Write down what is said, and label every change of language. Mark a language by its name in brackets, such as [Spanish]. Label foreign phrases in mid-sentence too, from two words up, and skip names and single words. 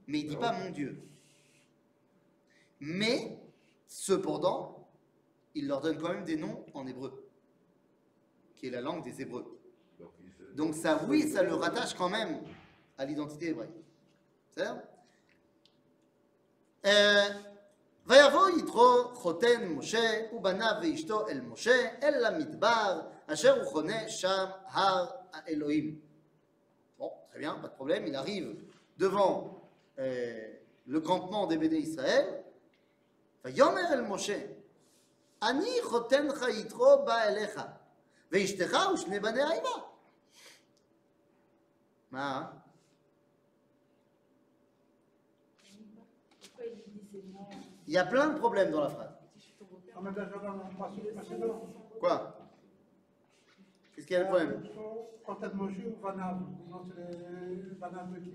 [French] mais il ne dit pas mon Dieu. Mais, cependant, il leur donne quand même des noms en hébreu, qui est la langue des Hébreux. Donc ça, oui, ça le rattache quand même à l'identité hébraïque. C'est ça? [Hebrew] ויבוא יתרו חותן משה ובניו ואשתו אל משה אל המדבר אשר הוא חונה שם הר האלוהים. [French] Bon, très bien, pas de problème, il arrive devant le campement des [Hebrew] בני ישראל. ויאמר אל משה, אני חותנך יתרו בא אליך, ואשתך ושני בניה עמה. מה? [French] Pourquoi il lui dit ces noms? Il y a plein de problèmes dans la phrase. On met déjà dans le passage précédent. Quoi? Qu'est-ce qu'il y a le problème? Quand elle Moshe ou Vanav, non, c'est les Vanav de qui?